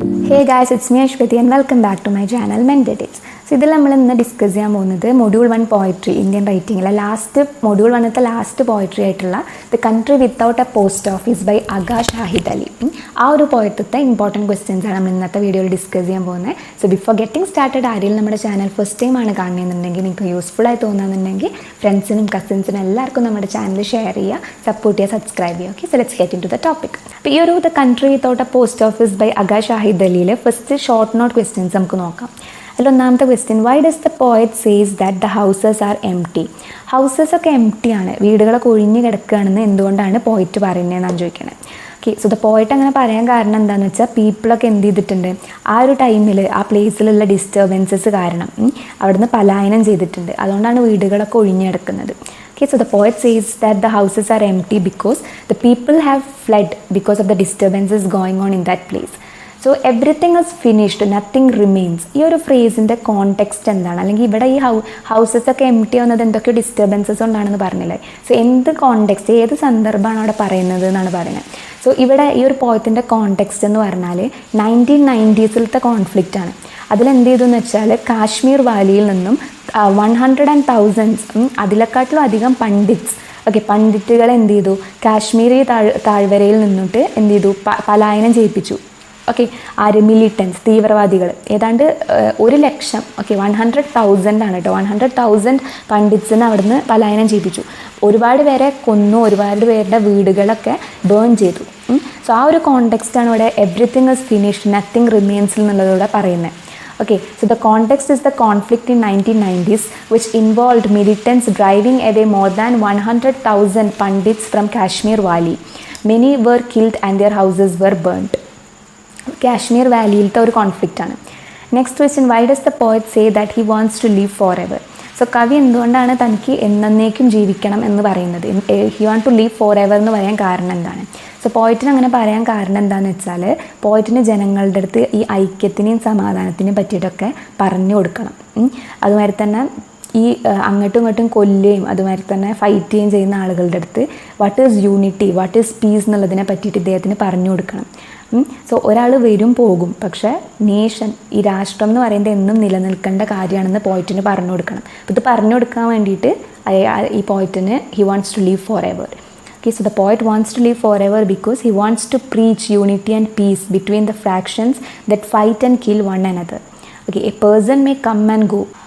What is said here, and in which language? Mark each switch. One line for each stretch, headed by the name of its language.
English: Hey guys, it's me Ashwati and welcome back to my channel Mentortales.
Malayalam: So ഇതിൽ നമ്മൾ ഇന്ന് discuss ചെയ്യാൻ പോകുന്നത് module 1 poetry Indian റൈറ്റിംഗിലെ module 1ത്തെ last poetry ആയിട്ടുള്ള the country without A post office by അഗ Shahid Ali. ആ ഒരു പോയറ്റത്തെ important questions ആണ് നമ്മൾ ഇന്നത്തെ വീഡിയോയിൽ ഡിസ്കസ് ചെയ്യാൻ പോകുന്നത്.
English: so before getting started
Malayalam: ആരെങ്കിലും നമ്മുടെ ചാനൽ ഫസ്റ്റ് ടൈം ആണ് കാണുന്നതെന്നുണ്ടെങ്കിൽ നിങ്ങൾക്ക് യൂസ്ഫുൾ ആയി തോന്നുന്നുണ്ടെങ്കിൽ ഫ്രണ്ട്സിനും കസിൻസിനും എല്ലാവർക്കും നമ്മുടെ ചാനൽ ഷെയർ ചെയ്യുക, സപ്പോർട്ട് ചെയ്യുക, സബ്സ്ക്രൈബ് ചെയ്യുക. Okay,
English: So let's get into the topic.
Malayalam: അപ്പോൾ ഈ ഒരു the country without A post office by അഗ Shahid അലിയിലെ first short note questions നമുക്ക് നോക്കാം. ഒന്നാമത്തെ question,
English: Why does the poet says that the houses are empty?
Malayalam: Houses ഒക്കെ empty ആണ്, വീടുകളൊക്കെ ഒഴിഞ്ഞു കിടക്കുകയാണെന്ന് എന്തുകൊണ്ടാണ് പോയറ്റ് പറയുന്നതെന്നാണ് ചോദിക്കണത്. ഓക്കെ, സോ ദ പോയറ്റ് അങ്ങനെ പറയാൻ കാരണം എന്താണെന്ന് വെച്ചാൽ പീപ്പിളൊക്കെ എന്ത് ചെയ്തിട്ടുണ്ട്, ആ ഒരു ടൈമിൽ ആ പ്ലേസിലുള്ള ഡിസ്റ്റർബൻസസ് കാരണം അവിടുന്ന് പലായനം ചെയ്തിട്ടുണ്ട്. അതുകൊണ്ടാണ് വീടുകളൊക്കെ ഒഴിഞ്ഞു കിടക്കുന്നത്.
English: Okay, so the poet says that the houses are empty because the people have fled because of the disturbances going on in that place. So everything is finished, nothing remains.
Malayalam: ഈ ഒരു ഫ്രേസിൻ്റെ കോണ്ടെക്സ്റ്റ് എന്താണ്, അല്ലെങ്കിൽ ഇവിടെ ഈ houses ഒക്കെ empty ആവുന്നത് എന്തൊക്കെയോ disturbances കൊണ്ടാണെന്ന് പറഞ്ഞില്ലേ. സോ എന്ത് കോണ്ടെക്സ്റ്റ്, ഏത് സന്ദർഭമാണ് അവിടെ പറയുന്നത് എന്നാണ് പറയുന്നത്. സോ ഇവിടെ ഈ ഒരു പോയത്തിൻ്റെ കോണ്ടെക്സ്റ്റ് എന്ന് പറഞ്ഞാൽ 1990s കോൺഫ്ലിക്റ്റ് ആണ്. അതിലെന്ത് ചെയ്തു എന്ന് വെച്ചാൽ കാശ്മീർ വാലിയിൽ നിന്നും 100,000 അതിലെക്കാട്ടിലും അധികം പണ്ഡിറ്റുകൾ എന്ത് ചെയ്തു, കാശ്മീരി താഴ്വരയിൽ നിന്നിട്ട് എന്ത് ചെയ്തു, പലായനം ചെയ്യിപ്പിച്ചു. ഓക്കെ, ആര്, മിലിറ്റൻസ്, തീവ്രവാദികൾ, ഏതാണ്ട് 100,000, ഓക്കെ 100,000 ആണ് കേട്ടോ, 100,000 പണ്ഡിറ്റ്സിനെ അവിടുന്ന് പലായനം ചെയ്യിപ്പിച്ചു. ഒരുപാട് പേരെ കൊന്നു, ഒരുപാട് പേരുടെ വീടുകളൊക്കെ ബേൺ ചെയ്തു. സോ ആ ഒരു കോണ്ടെക്സ്റ്റാണ് ഇവിടെ
English: everything is finished nothing remains
Malayalam: എന്നുള്ളതോടെ പറയുന്നത്.
English: Okay, so the context is the conflict in 1990s which involved militants driving away more than 100,000 Pandits from Kashmir Valley. Many were killed and their houses were burnt.
Malayalam: Kashmir Valleyയിലത്തെ ഒരു conflict ആണ്.
English: Next question, why does the poet say that he wants to live forever?
Malayalam: So കവി എന്തുകൊണ്ടാണ് തനിക്ക് എന്നേക്കും ജീവിക്കണം എന്ന് പറയുന്നത്,
English: he want to live forever
Malayalam: എന്ന് പറയാൻ കാരണം എന്താണ്? സോ പോയറ്റിന് അങ്ങനെ പറയാൻ കാരണം എന്താണെന്ന് വെച്ചാൽ പോയറ്റിന് ജനങ്ങളുടെ അടുത്ത് ഈ ഐക്യത്തിനെയും സമാധാനത്തിനെയും പറ്റിയിട്ടൊക്കെ പറഞ്ഞു കൊടുക്കണം. അതുമാതിരി തന്നെ ഈ അങ്ങോട്ടും ഇങ്ങോട്ടും കൊല്ലുകയും അതുമാതിരി തന്നെ ഫൈറ്റ് ചെയ്യുകയും ചെയ്യുന്ന ആളുകളുടെ അടുത്ത്
English: what is unity, what is peace
Malayalam: എന്നുള്ളതിനെ പറ്റിയിട്ട് ഇദ്ദേഹത്തിന് പറഞ്ഞു കൊടുക്കണം. സോ ഒരാൾ വരും പോകും, പക്ഷേ നേഷൻ, ഈ രാഷ്ട്രം എന്ന് പറയുന്നത് എന്നും നിലനിൽക്കേണ്ട കാര്യമാണെന്ന് പോയറ്റിന് പറഞ്ഞു കൊടുക്കണം. അപ്പോൾ ഇത് പറഞ്ഞു കൊടുക്കാൻ വേണ്ടിയിട്ട് ഈ പോയറ്റിന്
English: He wants to live forever. Okay, so the poet wants to live forever because he wants to preach unity and peace between the factions that fight and kill one another. Okay, a person may come and go.